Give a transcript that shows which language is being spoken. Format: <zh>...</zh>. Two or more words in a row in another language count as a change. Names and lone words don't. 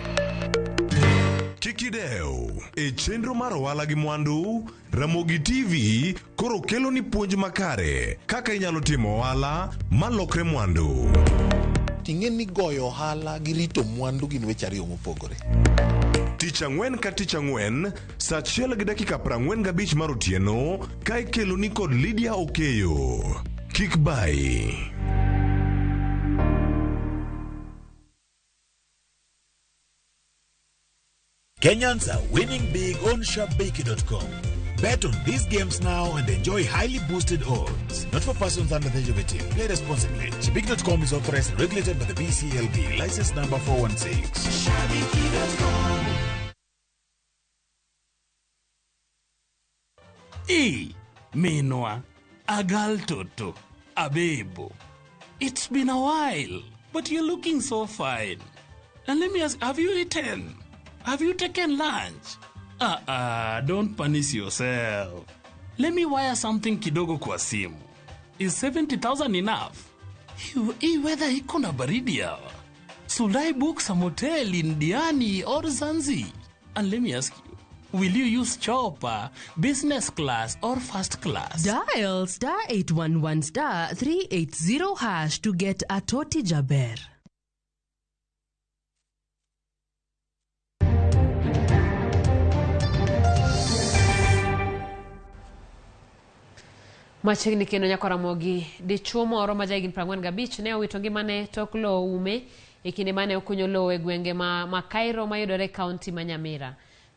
<luo>Kik idew, e chenro mar ohala gi mwandu, Ramogi TV koro kelo ni puonj makare kaka inyalo timo ohala malokre mwandu. Ting'e ni goyo ohala gi rito mwandu gin weche ariyo mopogore. Tich ang'wen ka tich ang'wen, saa 1:45 mar otieno, ka ikelo ni kod Lydia Okeyo. Kik bai.</luo> <en>Kenyans are winning big on sharpbakey.com. Bet on these games now and enjoy highly boosted odds. Not for persons under the age of 18. Play responsibly. Shabiki.com is authorized and regulated by the BCLB. License number 416. Shabiki.com.</en> <luo>Minwa, Agal Toto, Abebo.</luo> <en>It's been a while, but you're looking so fine. And let me ask, have you eaten? Have you taken lunch? Don't punish yourself. Let me wire something</en> <sw>kidogo kwa simu.</sw> <en>Is 70,000 enough?</en> <sw>Hii weather iko na baridi hawa.</sw> <en>Should I book some hotel in Diani or Zanzi? And let me ask you, will you use chopper, business class or first class? Dial *811*380# to get a Toti Jaber.</en> <luo>Machiegni kendo nyako Ramogi, dichuo moro ma jahigni 45 ne owito ngimane tok lowo ume e kinde mane okunyo lowo e gwenge ma Cairo mayudore kaunti ma Nyamira.</luo>